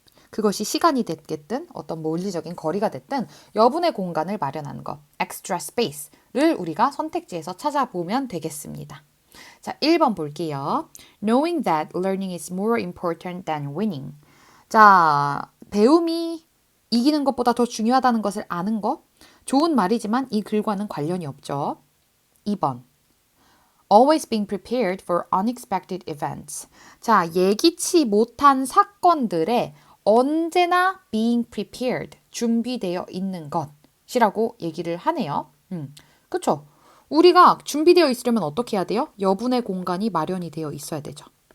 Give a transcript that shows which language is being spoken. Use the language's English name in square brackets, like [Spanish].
[Korean] 그것이 시간이 됐든 어떤 물리적인 거리가 됐든 여분의 공간을 마련하는 것, [English] extra space [Korean] 를 우리가 선택지에서 찾아보면 되겠습니다. 자, 1번 볼게요. [English] Knowing that learning is more important than winning. [Korean] 자, 배움이 이기는 것보다 더 중요하다는 것을 아는 것. 좋은 말이지만 이 글과는 관련이 없죠. 2번. [English] Always being prepared for unexpected events. [Korean] 자, 예기치 못한 사건들에 언제나 [English] being prepared, [Korean] 준비되어 있는 것이라고 얘기를 하네요. 그쵸? 우리가 준비되어 있으려면 어떻게 해야 돼요? 여분의 공간이 마련이 되어 있어야 되죠.